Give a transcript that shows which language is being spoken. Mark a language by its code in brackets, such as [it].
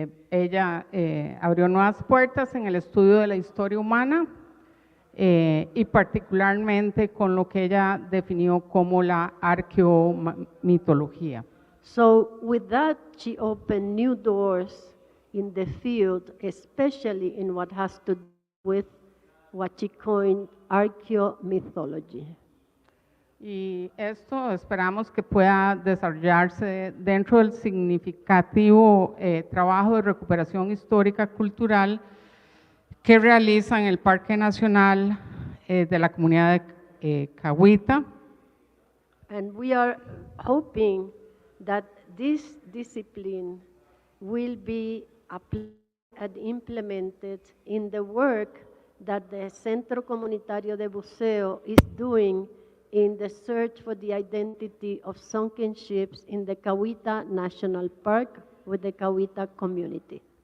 [es] Ella abrió nuevas puertas en el estudio de la historia humana y particularmente con lo que ella definió como la arqueomitología. [en] So with that, she opened new doors in the field, especially in what has to do with what she coined arqueomythology. [es] Y esto esperamos que pueda desarrollarse dentro del significativo trabajo de recuperación histórica cultural que realiza en el Parque Nacional de la Comunidad de Cahuita. [en] And we are hoping that this discipline will be applied and implemented in the work that the Centro Comunitario de Buceo is doing in the search for the identity of sunken ships in the Cahuita National Park with the Cahuita community.